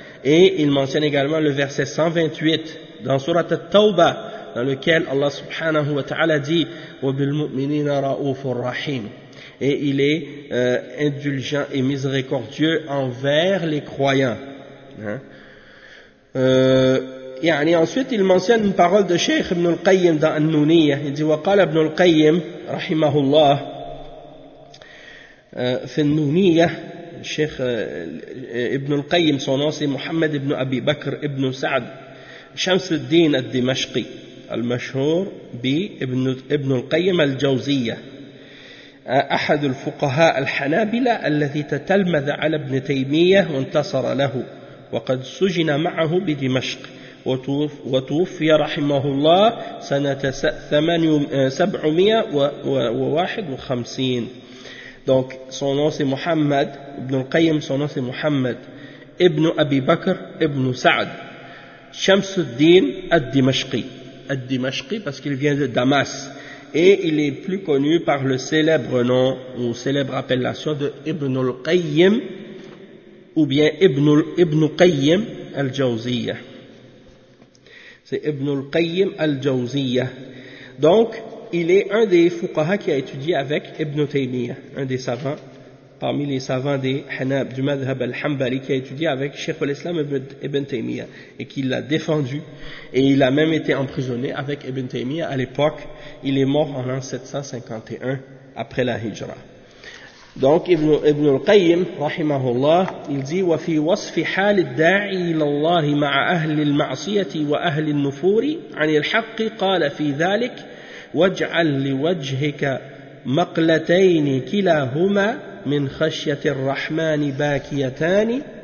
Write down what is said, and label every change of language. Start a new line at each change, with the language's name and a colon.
French: Et il mentionne également le verset 128 dans Sourate Al-Tawba, dans lequel Allah subhanahu wa ta'ala dit
Arabic: وَبِالْمُؤْمِنِينَ رَؤُوفٌ رَحِيمٌ,
French: et il est indulgent et miséricordieux envers les croyants. Hein? Et ensuite il mentionne une parole de Cheikh Ibn al-Qayyim dans An-Nuniyya. Il dit وَقَالَ Ibn al-Qayyim
Arabic: رَحِمَهُ فِي النُّنِيَّةِ
French: Cheikh Ibn al-Qayyim, son nom c'est Muhammad Ibn Abi Bakr Ibn Sa'd Shams al-Din al-Dimashqi
Arabic: المشهور بابن القيم الجوزية أحد الفقهاء الحنابلة الذي تتلمذ على ابن تيمية وانتصر له وقد سجن معه بدمشق وتوفي رحمه الله سنة 751.
French: Donc son nom c'est Muhammad ibn al-Qayyim, son nom c'est Muhammad ibn Abi Bakr ibn Sa'd Shams al-Din al-Dimashqi. Al-Dimashqi, parce qu'il vient de Damas. Et il est plus connu par le célèbre nom ou célèbre appellation de Ibn al-Qayyim ou bien Ibn al-Qayyim al-Jawziyya. C'est Ibn al-Qayyim al-Jawziyya. Donc, il est un des fuqaha qui a étudié avec Ibn Taymiyyah, un des savants, parmi les savants des Hanab, du Madhhab al-Hanbali, qui a étudié avec Cheikh al-Islam Ibn Taymiyyah et qui l'a défendu. Et il a même été emprisonné avec Ibn Taymiyyah à l'époque. Il est mort en l'an 751 après la Hijra. Donc Ibn al-Qayyim, rahimahullah, il dit
Arabic: وَفِي وَصْفِ حَالِ الدَّاعِي إِلَى اللَّهِ مَعَ أَهْلِ الْمَعْصِيَةِ وَأَهْلِ النُّفُورِ عَنِ الْحَقِّ قَالَ فِي ذَلِكَ وَاجْعَلْ لِوَجْهِكَ مَقْلَتَيْنِ كِلَاهُمَا من خشية الرحمن باكيتان